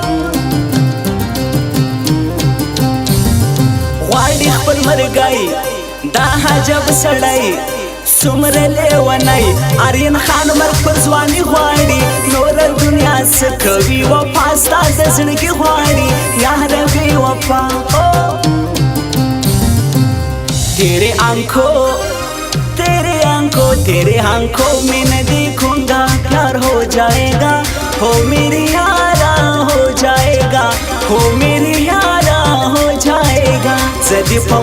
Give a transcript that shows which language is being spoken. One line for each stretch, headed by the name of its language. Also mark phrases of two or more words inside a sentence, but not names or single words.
Pashto: غواړي خپل مرګی دا عجب سړی څومره لیونی آرین خان مرګ په ځواني غواړي نوره دنیا څه کوي وفا ستا د زړګي غواړي یاره بې وفا
Hindi: तेरे आंखों में न देखूंगा प्यार हो जाएगा हो मेरी यारा हो जाएगा हो मेरी यारा हो जाएगा زدي